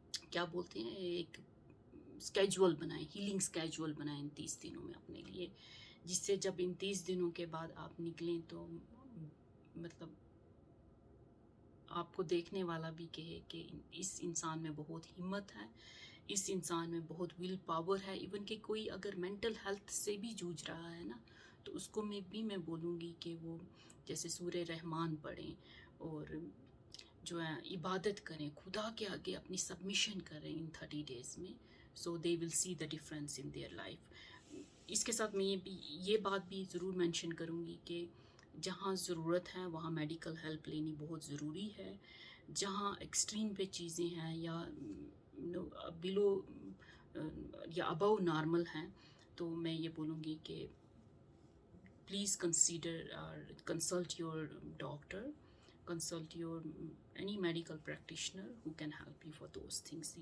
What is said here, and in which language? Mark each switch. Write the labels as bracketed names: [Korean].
[Urdu] کیا بولتے ہیں، ایک اسکیجول بنائیں، ہیلنگ اسکیجول بنائیں ان 30 دنوں میں اپنے لیے، جس سے جب ان 30 دنوں کے بعد آپ نکلیں تو مطلب آپ کو دیکھنے والا بھی کہے کہ اس انسان میں بہت ہمت ہے، اس انسان میں بہت ول پاور ہے. ایون کہ کوئی اگر مینٹل ہیلتھ سے بھی جوجھ رہا ہے نا تو اس کو میں بولوں گی کہ وہ جیسے سورہ رحمان پڑھیں اور جو ہے عبادت کریں، خدا کے آگے اپنی سبمیشن کریں ان 30 days میں. [English] So they will see the difference in their life. [Urdu] اس کے ساتھ میں یہ بات بھی ضرور مینشن کروں گی کہ جہاں ضرورت ہے وہاں میڈیکل ہیلپ لینی بہت ضروری ہے. جہاں ایکسٹریم پہ چیزیں ہیں یا بلو یا ابو نارمل ہیں تو میں یہ بولوں گی کہ [English] Please consult your doctor, consult your any medical practitioner who can help you for those things.